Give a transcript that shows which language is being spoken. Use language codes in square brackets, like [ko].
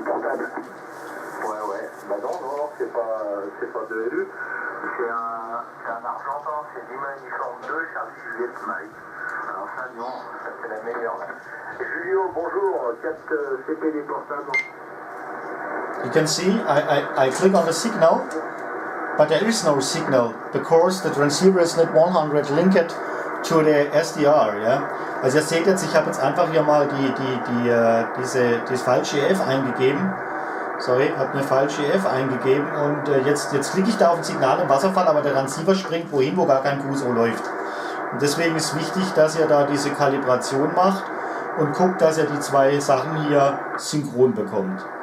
[fr] Ouais, bah non, c'est pas de LU, c'est un argentin, c'est Lima Uniforme 2, Charlie Juliette Mike. Alors ça, non, ça c'est la meilleure là. Julio, bonjour, 4 CPD portable. [en] You can see I click on the signal, but there is no signal because the transceiver is not 100 linked to the SDR, ja. [de] Also ihr seht jetzt, ich habe jetzt einfach hier mal das falsche EF eingegeben. Sorry, habe eine falsche EF eingegeben und jetzt klicke ich da auf ein Signal im Wasserfall, aber der Transceiver springt wohin, wo gar kein QSO läuft. Und deswegen ist wichtig, dass ihr da diese Kalibration macht und guckt, dass ihr die zwei Sachen hier synchron bekommt.